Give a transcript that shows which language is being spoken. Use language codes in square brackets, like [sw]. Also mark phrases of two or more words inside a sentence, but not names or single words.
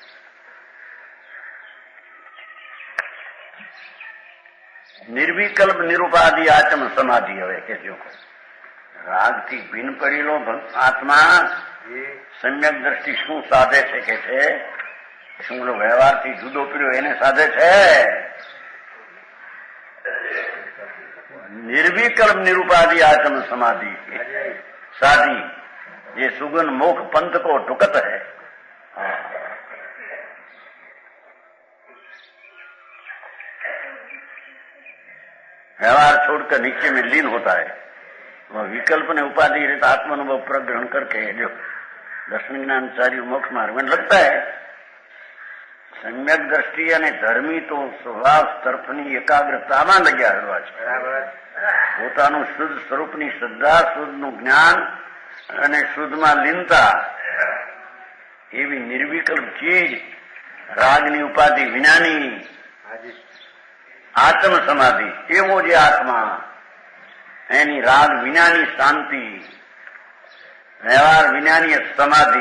[hi] निर्विकल्प निरूपाधि आचम समाधि. [gu] હવે કે જો રાગથી ભિન્ન પડેલો આત્મા સમ્યક દ્રષ્ટિ શું સાધે છે કે છે? શું વ્યવહારથી જુદો પડ્યો એને સાધે છે? [hi] निर्विकल्प निरूपाधि आचम समाधि साधी, ये सुगन मोख पंथ को ढुकत है. व्यवहार छोड़कर नीचे में लीन होता है. वह विकल्प ने उपाधि रहित आत्मानुभव प्रग्रहण करके जो दर्शन ज्ञानचारी मोक्ष मार्ग में लगता है. [gu] सम्यक દ્રષ્ટિ અને ધર્મી તો સ્વભાવ તરફની એકાગ્રતામાં લગ્યા રહેવા છે. પોતાનું શુદ્ધ સ્વરૂપની શ્રદ્ધા, શુદ્ધનું જ્ઞાન અને શુદ્ધમાં લીનતા, એવી નિર્વિકલ્પ ચીજ રાગની ઉપાધિ વિનાની આત્મ સમાધિ, એવો જે આત્મા, એની રાગ વિનાની શાંતિ, વ્યવહાર વિનાની સમાધિ.